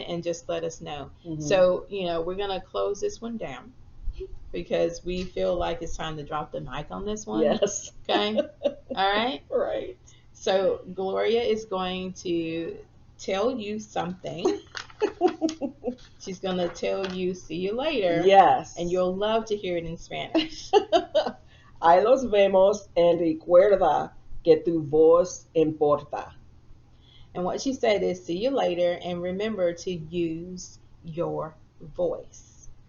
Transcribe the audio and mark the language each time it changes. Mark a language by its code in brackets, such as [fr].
[en] And just let us know. So, we're going to close this one down, because we feel like it's time to drop the mic on this one. Yes. Okay? All right? Right. So Gloria is going to tell you something. She's going to tell you, see you later. Yes. And you'll love to hear it in Spanish. [es] Ahí los vemos, and recuerda que tu voz importa. [en] And what she said is, see you later, and remember to use your voice.